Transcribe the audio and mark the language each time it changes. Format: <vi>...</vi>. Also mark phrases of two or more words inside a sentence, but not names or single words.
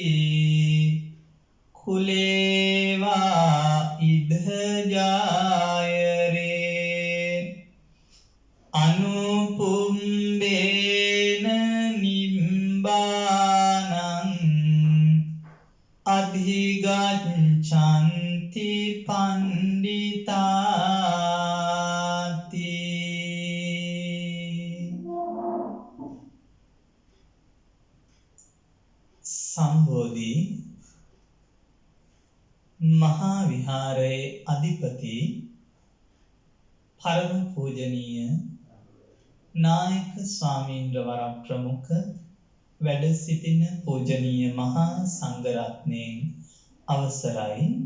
<pi>කුලේවා ඉද ජායරේ අනුපුම්බේන නිබ්බානං අධිගච්ඡන්ති පණ්ඩිතාති.</pi> <si>සම්බෝධි මහා විහාරයේ අධිපති පරම පූජනීය නායක ස්වාමීන්ද්‍ර වරම් ප්‍රමුඛ වැඩ සිටින පූජනීය මහා සංඝරත්නයන් අවසරයි.</si>